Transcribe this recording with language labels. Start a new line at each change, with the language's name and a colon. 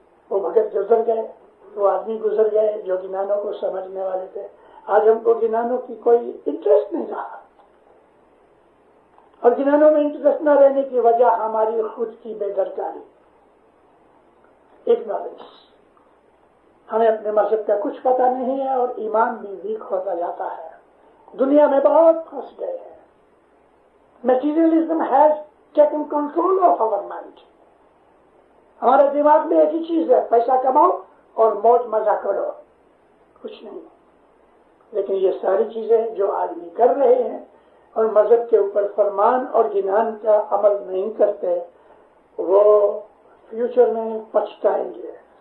Urdu: وہ بھگت گزر گئے، وہ آدمی گزر گئے جو گنانوں کو سمجھنے والے تھے۔ آج ہم کو گنانوں کی کوئی انٹرسٹ نہیں رہا، اور گنانوں میں انٹرسٹ نہ رہنے کی وجہ ہماری خود کی بے درکاری۔
English: ignorance.
Urdu: ہمیں اپنے مذہب کا کچھ پتہ نہیں ہے اور ایمان بھی ویک ہوتا جاتا ہے. دنیا میں بہت پھنس گئے ہیں.
English: Materialism has taken control of our mind.
Urdu: ہمارے دماغ میں ایک ہی چیز ہے, پیسہ کماؤ اور موج مزہ کرو, کچھ نہیں. لیکن یہ ساری چیزیں جو آدمی کر رہے ہیں اور مذہب کے اوپر فرمان اور گنان کا عمل نہیں کرتے, وہ فیوچر میں پچھتائیں گے.